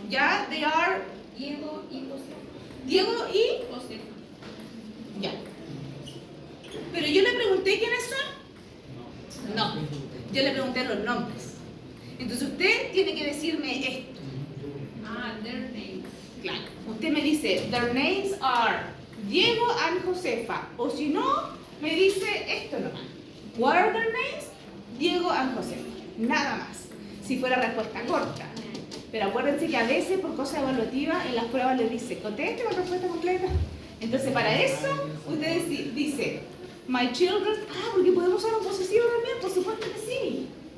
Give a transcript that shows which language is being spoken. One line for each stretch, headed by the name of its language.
Spanish: ¿Ya?
English: They are
Spanish: Diego y José. Diego y... José. Ya. Pero yo le pregunté quiénes son. No. Yo le pregunté los nombres. Entonces usted tiene que decirme esto.
English: Ah, their names.
Spanish: Claro. Usted me dice,
English: their names are Diego and Josefa.
Spanish: O si no, me dice esto nomás.
English: What are their names? Diego and Josefa.
Spanish: Nada más. Si fuera respuesta corta. Pero acuérdense que a veces por cosa evaluativa en las pruebas les dice, conteste con respuesta completa. Entonces para eso usted dice,
English: my children,
Spanish: porque podemos usar un posesivo también, por supuesto que sí.